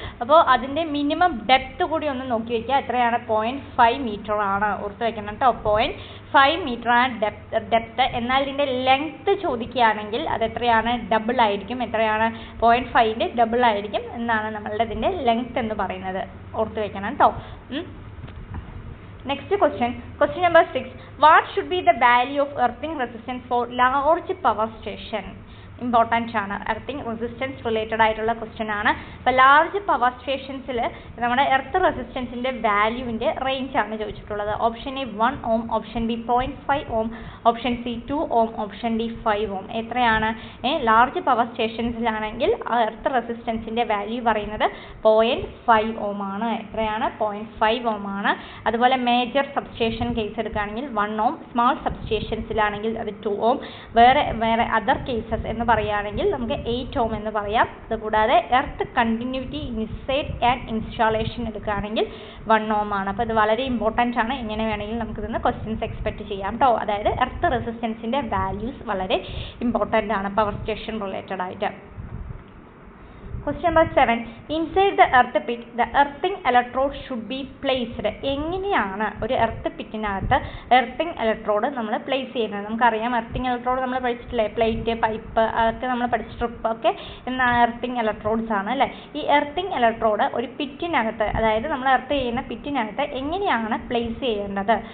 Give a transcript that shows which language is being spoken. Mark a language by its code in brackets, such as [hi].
[ml] അപ്പോൾ അതിൻ്റെ minimum depth കൂടി ഒന്ന് നോക്കി വയ്ക്കുക. എത്രയാണ്? 0.5 മീറ്റർ ആണ്. ഓർത്ത് വയ്ക്കണം കേട്ടോ, 0.5 മീറ്റർ ആണ് ഡെപ്ത്. എന്നാൽ ഇതിൻ്റെ ലെങ്ത്ത് ചോദിക്കുകയാണെങ്കിൽ അത് എത്രയാണ്? ഡബിൾ ആയിരിക്കും. എത്രയാണ്? 0.5ൻ്റെ ഡബിൾ ആയിരിക്കും എന്നാണ് നമ്മളുടെ ഇതിൻ്റെ ലെങ്ത്ത് എന്ന് പറയുന്നത്. ഓർത്ത് വയ്ക്കണം കേട്ടോ. [en] Next question number 6. What should be the value of earthing resistance for large power station? [ml] Important ആണ്. എർത്തിങ് റെസിസ്റ്റൻസ് റിലേറ്റഡ് ആയിട്ടുള്ള ക്വസ്റ്റ്യൻ ആണ്. അപ്പോൾ ലാർജ് പവർ സ്റ്റേഷൻസിൽ നമ്മുടെ എർത്ത് റെസിസ്റ്റൻസിൻ്റെ വാല്യൂവിൻ്റെ റേഞ്ച് ആണ് ചോദിച്ചിട്ടുള്ളത്. Option A 1 ohm, option B 0.5 ohm, option C 2 ohm, option D 5 ohm. എത്രയാണ്? Large power സ്റ്റേഷൻസിലാണെങ്കിൽ ആ earth റെസിസ്റ്റൻസിൻ്റെ value പറയുന്നത് 0.5 ohm ആണ്. എത്രയാണ്? 0.5 ohm ആണ്. അതുപോലെ മേജർ സബ്സ്റ്റേഷൻ കേസ് എടുക്കുകയാണെങ്കിൽ 1 ohm, സ്മാൾ സബ്സ്റ്റേഷൻസിലാണെങ്കിൽ അത് 2 ohm, വേറെ അതർ കേസസ് എന്ന് പറയുകയാണെങ്കിൽ നമുക്ക് 8 ohm എന്ന് പറയാം. അതുകൂടാതെ earth continuity inside and installation എടുക്കുകയാണെങ്കിൽ 1 ohm ആണ്. അപ്പോൾ ഇത് വളരെ ഇമ്പോർട്ടൻ്റ് ആണ്. എങ്ങനെ വേണമെങ്കിലും നമുക്കിതിന്ന് ക്വസ്റ്റ്യൻസ് എക്സ്പെക്റ്റ് ചെയ്യാം കേട്ടോ. അതായത് എർത്ത് റെസിസ്റ്റൻസിൻ്റെ വാല്യൂസ് വളരെ ഇമ്പോർട്ടൻ്റ് ആണ് പവർ സ്റ്റേഷൻ റിലേറ്റഡ് ആയിട്ട്. [en] Question number 7. Inside the earth pit, the earthing electrode should be placed. [ml] എങ്ങനെയാണ് ഒരു എർത്ത് പിറ്റിനകത്ത് എർത്തിങ് ഇലക്ട്രോഡ് നമ്മൾ പ്ലേസ് ചെയ്യുന്നത്? നമുക്കറിയാം എർത്തിങ് ഇലക്ട്രോഡ് നമ്മൾ പഠിച്ചിട്ടില്ലേ, പ്ലേറ്റ്, പൈപ്പ്, അതൊക്കെ നമ്മൾ പഠിച്ച സ്ട്രിപ്പ് ഒക്കെ എന്നാണ് എർത്തിങ് ഇലക്ട്രോഡ്സ് ആണ് അല്ലേ. ഈ എർത്തിങ് ഇലക്ട്രോഡ് ഒരു പിറ്റിനകത്ത്, അതായത് നമ്മൾ എർത്ത് ചെയ്യുന്ന പിറ്റിനകത്ത് എങ്ങനെയാണ് പ്ലേസ് ചെയ്യേണ്ടത്?